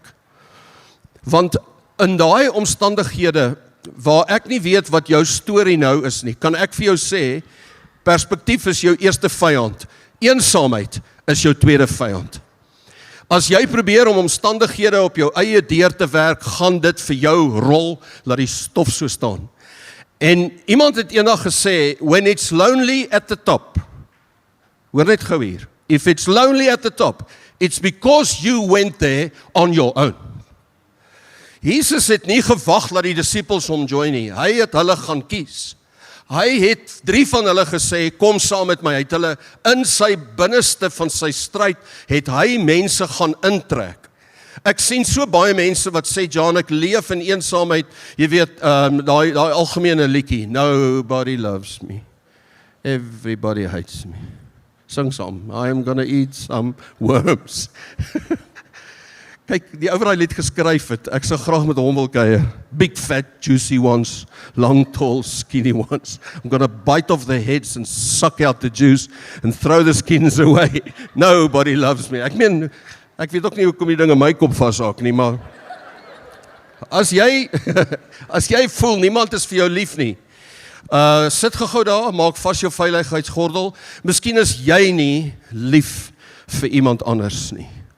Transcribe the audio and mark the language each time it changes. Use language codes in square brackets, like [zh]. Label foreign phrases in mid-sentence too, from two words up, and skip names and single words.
[af] Want in daai omstandighede, waar ek nie weet wat jou storie nou is nie, kan ek vir jou sê, perspektief is jou eerste vyand, eensaamheid is jou tweede vyand. As jy probeer om omstandighede op jou eie deur te werk, gaan dit vir jou rol, laat die stof so staan. En iemand het eendag gesê, [en] when it's lonely at the top, [af] hoor net gou hier, [en] if it's lonely at the top, it's because you went there on your own. [af] Jesus het nie gewag dat die disippels hom join nie, hy het hulle gaan kies. Hy het 3 van hulle gesê, kom saam met my, hy het hulle in sy binneste van sy stryd, het hy mense gaan intrek. Ek sien so baie mense wat sê, John, ek leef in eensaamheid, jy weet, daai algemene liedjie, [en] nobody loves me, everybody hates me. [af] Sing saam, [en] I am gonna eat some worms. [af] Kyk, die ou wat daai lied geskryf het, ek sou graag met hom wil kuier. [en] Big fat juicy ones, long tall skinny ones. I'm gonna bite off their heads and suck out the juice and throw the skins away. Nobody loves me. [af] Ek meen, ek weet ook nie hoekom die ding in my kop vashaak nie, maar as jy voel niemand is vir jou lief nie, sit gou daar, maak vas jou veiligheidsgordel. Miskien is jy nie lief vir iemand anders nie.